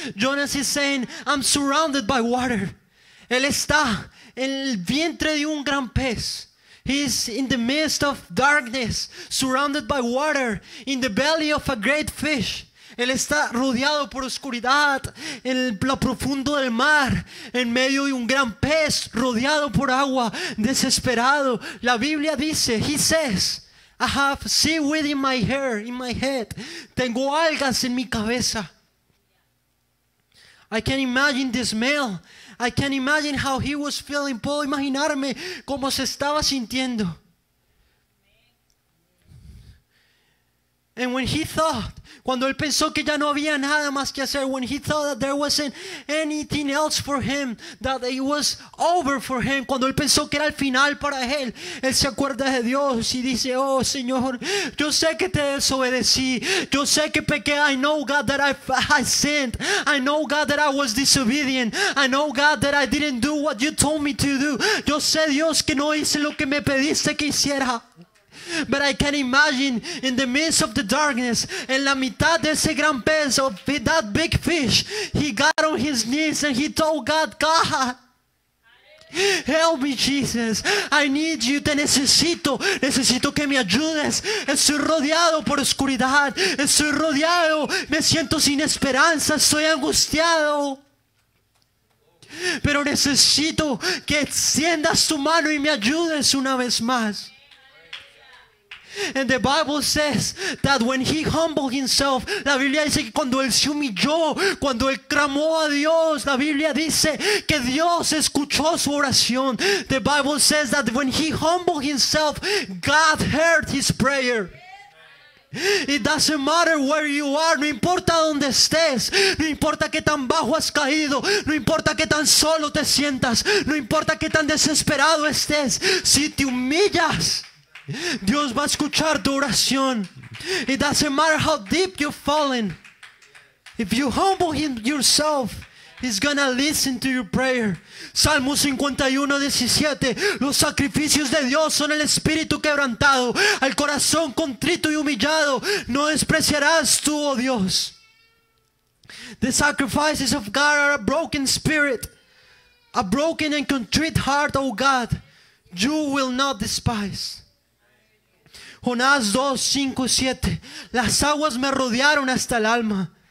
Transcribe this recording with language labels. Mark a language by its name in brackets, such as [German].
[English] Jonas is saying, I'm surrounded by water. [Spanish] Él está en el vientre de un gran pez. [English] He is in the midst of darkness, surrounded by water, in the belly of a great fish. [Spanish] Él está rodeado por oscuridad en lo profundo del mar, en medio de un gran pez, rodeado por agua, desesperado. La Biblia dice, [English] he says, I have seaweed in my hair, in my head. [Spanish] Tengo algas en mi cabeza. [English] I can imagine the smell. I can imagine how he was feeling. [Spanish] Puedo imaginarme cómo se estaba sintiendo. [English] And when he thought, [Spanish] cuando él pensó que ya no había nada más que hacer, [English] when he thought that there wasn't anything else for him, [Spanish] that it was over for him, cuando él pensó que era el final para él, él se acuerda de Dios y dice, oh Señor, yo sé que te desobedecí, yo sé que pequé, [English] I know God that I sinned, I know God that I was disobedient, I know God that I didn't do what you told me to do, [Spanish] yo sé Dios que no hice lo que me pediste que hiciera. [English] But I can imagine in the midst of the darkness, [Spanish] en la mitad de ese gran pez, [English] of that big fish, he got on his knees and he told God, God, help me, Jesus. I need you. [Spanish] Te necesito. Necesito que me ayudes. Estoy rodeado por oscuridad. Estoy rodeado. Me siento sin esperanza. Estoy angustiado. Pero necesito que extiendas tu mano y me ayudes una vez más. [English] And the Bible says that when he humbled himself, [Spanish] la Biblia dice que cuando él se humilló, cuando él clamó a Dios, la Biblia dice que Dios escuchó su oración. [English] The Bible says that when he humbled himself, God heard his prayer. It doesn't matter where you are, [Spanish] no importa dónde estés, no importa qué tan bajo has caído, no importa qué tan solo te sientas, no importa qué tan desesperado estés, si te humillas, Dios va a escuchar tu oración. [English] It doesn't matter how deep you've fallen. If you humble yourself, He's gonna listen to your prayer. [Spanish] Salmo 51:17. Los sacrificios de Dios son el espíritu quebrantado, al corazón contrito y humillado no despreciarás tú, oh Dios. [English] The sacrifices of God are a broken spirit, a broken and contrite heart, oh God, you will not despise. [Spanish] Jonás 2:5-7. Las aguas me rodearon hasta el alma.